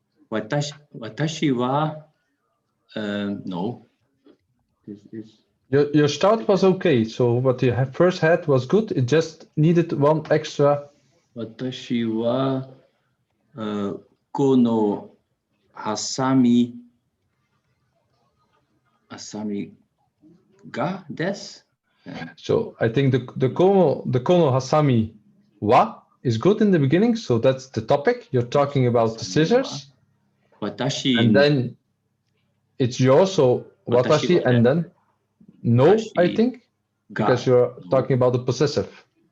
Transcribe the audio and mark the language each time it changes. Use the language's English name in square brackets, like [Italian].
[Japanese] 私は [English] no. This is Your start was okay. So what you first had was good. It just needed one extra. [Japanese] 私はこのハサミがです。 [English] So I think the [Japanese] kono hasami wa [English] is good in the beginning. So that's the topic. You're talking about the scissors. [Japanese] 私 [English] And then it's yours. So watashi, [Japanese] Watashi [English] and then no, I [Japanese] Watashi [English] think, because you're talking about the possessive.